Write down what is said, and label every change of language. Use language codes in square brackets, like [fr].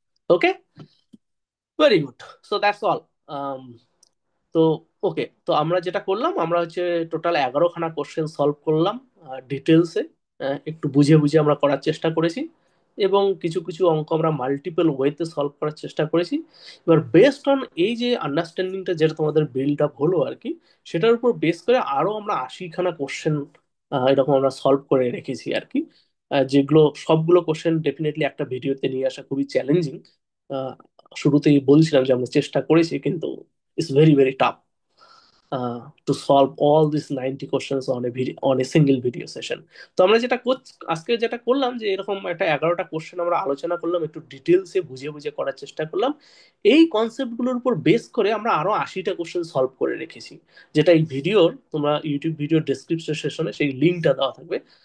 [en] Okay, very good, so that's all. [bn] তো ওকে, তো আমরা যেটা করলাম, আমরা হচ্ছে টোটাল 11খানা কোশ্চেন সলভ করলাম ডিটেলসে, একটু বুঝে বুঝে আমরা করার চেষ্টা করেছি, এবং কিছু কিছু অঙ্ক আমরা মাল্টিপল ওয়েতে সলভ করার চেষ্টা করেছি। এবার বেসড অন এই যে আন্ডারস্ট্যান্ডিংটা যেটা তোমাদের বিল্ড আপ হলো আর কি, সেটার উপর বেস করে আরো আমরা 80খানা কোশ্চেন এরকম আমরা সলভ করে রেখেছি আর কি, যেগুলো সবগুলো কোশ্চেন ডেফিনেটলি একটা ভিডিওতে নিয়ে আসা খুবই চ্যালেঞ্জিং। শুরুতেই বলছিলাম যে আমরা চেষ্টা করেছি, কিন্তু [en] it's very tough to solve all these 90 questions on a video, on a single video session. [bn] তো আমরা আজকে যেটা করলাম যে এরকম একটা 11টা কোশ্চেন আমরা আলোচনা করলাম, একটু ডিটেলসে বুঝে বুঝে করার চেষ্টা করলাম। এই কনসেপ্টগুলোর উপর বেস করে আমরা আরো 80টা কোশ্চেন সলভ করে রেখেছি, যেটা এই ভিডিওর, তোমরা ইউটিউব ভিডিও ডেসক্রিপশন সেকশনে সেই লিঙ্কটা দেওয়া থাকবে।